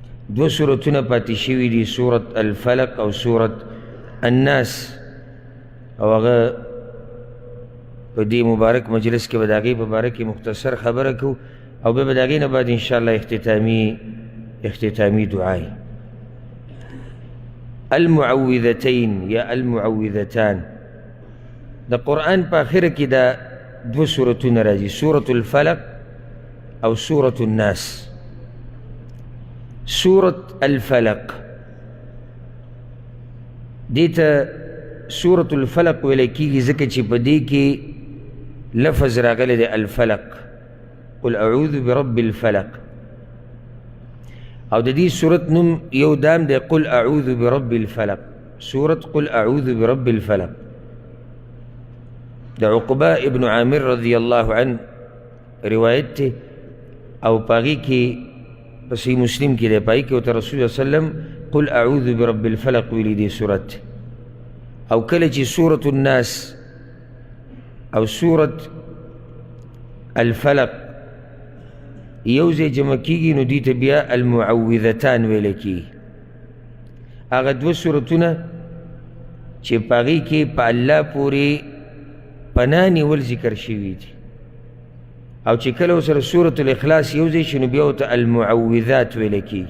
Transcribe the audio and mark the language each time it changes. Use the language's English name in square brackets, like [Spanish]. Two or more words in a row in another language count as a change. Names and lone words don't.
[Pashto] دو سورتونه پاتې شوي دي، سورة الفلق او سورة الناس، او هغه په دې مبارک مجلس کې به د هغې په باره کې مختصر خبره کوو، او بیا به د هغې نه بعد انشاءالله اختتامي دعای. المعوذتین یا المعوذتان، د قرآن په آخره کې دا دو سورتونه راځي، سورة الفلق او سورة الناس. سورة الفلق دیتا سورة الفلق ویل کېږي ځکه چې په دې کې لفظ راغلی دی الفلق، [Arabic] قل اعوذ برب الفلق، [Pashto] او د دې سورت نوم یو دام دی [Arabic] قل اعوذ برب الفلق، [Pashto] سورت [Arabic] قل اعوذ برب الفلق. [Pashto] د عقبہ ابن عامر [Arabic] رضی اللہ عنہ [Pashto] روایت ته، او پاغي کې په صحیح مسلم کې دی، پاغي کې ورته رسول الله [Arabic] صلی الله علیه وسلم قل اعوذ برب الفلق [Pashto] ویلي دی سورت. او کله چې سورة الناس او سورة الفلق یو ځای جمع کېږي نو دې ته بیا المعوذتان ویلی کېږي. هغه دوه سورتونه چې په هغې کې په الله پورې پناه نیول ذکر شوي دي، او چې کله ورسره سورة الاخلاص یو ځای شي نو بیا ورته المعوذات ویلی کېږي.